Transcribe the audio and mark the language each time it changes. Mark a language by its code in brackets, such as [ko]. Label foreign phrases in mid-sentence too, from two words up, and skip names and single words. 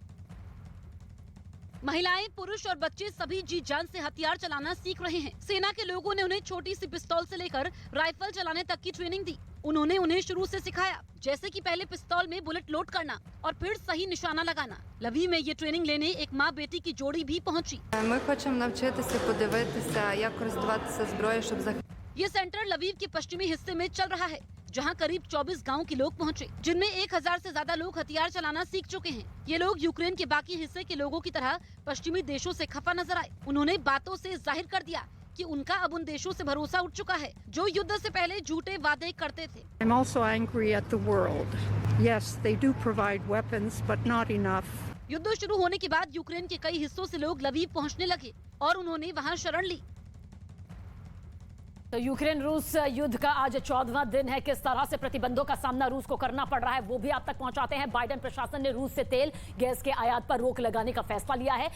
[hi] महिलाएं, पुरुष और बच्चे सभी जी जान से हथियार चलाना सीख रहे हैं। सेना के लोगों ने उन्हें छोटी सी पिस्तौल से लेकर राइफल चलाने तक की ट्रेनिंग दी। उन्होंने उन्हें शुरू से सिखाया, जैसे कि पहले पिस्तौल में [en] bullet load [hi] करना और फिर सही निशाना लगाना। लवी में ये ट्रेनिंग लेने एक माँ बेटी की जोड़ी भी पहुंची। [uk] Ми хочемо навчитися подивитися, як користуватися зброєю, щоб захистити. [hi] ये सेंटर लवीव के पश्चिमी हिस्से में चल रहा है जहां करीब 24 गांव के लोग पहुंचे, जिनमें 1000 से ज्यादा लोग हथियार चलाना सीख चुके हैं। ये लोग यूक्रेन के बाकी हिस्से के लोगों की तरह पश्चिमी देशों से खफा नजर आए। उन्होंने बातों से जाहिर कर दिया कि उनका अब उन देशों से भरोसा उठ चुका है जो युद्ध से पहले झूठे वादे करते थे। [en] I'm also angry at the world. Yes, they do provide weapons, but not enough. [hi] युद्ध शुरू होने के बाद यूक्रेन के कई हिस्सों से लोग लवीव पहुंचने लगे और उन्होंने वहां शरण ली। तो यूक्रेन रूस युद्ध का आज 14वां दिन है। किस तरह से प्रतिबंधों का सामना रूस को करना पड़ रहा है वो भी आप तक पहुंचाते हैं। बाइडेन प्रशासन ने रूस से तेल गैस के आयात पर रोक लगाने का फैसला लिया है।